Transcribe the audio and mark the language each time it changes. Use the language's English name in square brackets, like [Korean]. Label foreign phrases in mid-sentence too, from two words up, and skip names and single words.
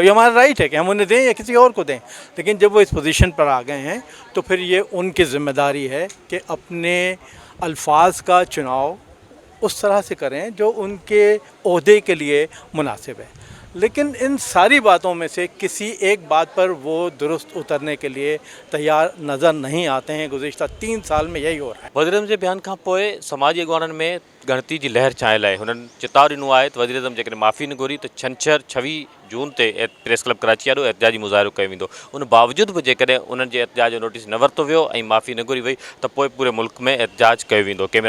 [Urdu] یہ ہمارا رائٹ ہے کہ ہم انہیں دیں یا کسی اور کو دیں, لیکن جب وہ اس پوزیشن پر آ گئے ہیں تو پھر یہ ان کی ذمہ داری ہے کہ اپنے الفاظ کا چناؤ اس طرح سے کریں جو ان کے عہدے کے لیے مناسب ہے. لیکن ان ساری باتوں میں سے کسی ایک بات پر وہ درست اترنے کے لیے تیار نظر نہیں آتے ہیں. گزشتہ 3 سال میں یہی ہو رہا ہے. [Sindhi] वज़ीर जे बयान खां पोइ समाजी अॻुवाननि में गणती जी लहर छायल आहे. हुननि चिताव ॾिनो आहे त वज़ीर आज़म जेकॾहिं माफ़ी न घुरी त छंछरु 26 जून ते प्रेस क्लब कराची ॾाढो एहतिजाजी मुज़ाहिरो कयो वेंदो. उन बावजूद बि जेकॾहिं उन्हनि जे एहतिजाज जो नोटिस न वरितो वियो ऐं माफ़ी न घुरी वई त पोइ पूरे मुल्क में एहतिजाज कयो वेंदो.